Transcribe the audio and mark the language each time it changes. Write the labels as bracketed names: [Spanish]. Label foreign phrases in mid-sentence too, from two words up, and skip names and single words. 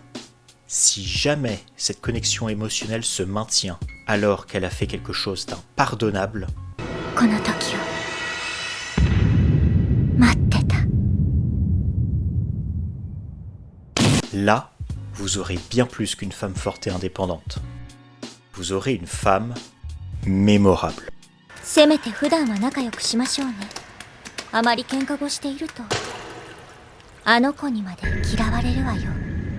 [French] Si jamais cette connexion émotionnelle se maintient alors qu'elle a fait quelque chose d'impardonnable, là, vous aurez bien plus qu'une femme forte et indépendante. Vous aurez une femme mémorable. [Japanese] せめて普段は仲良くしましょうね。あまり喧嘩をしていると、あの子にまで嫌われるわよ。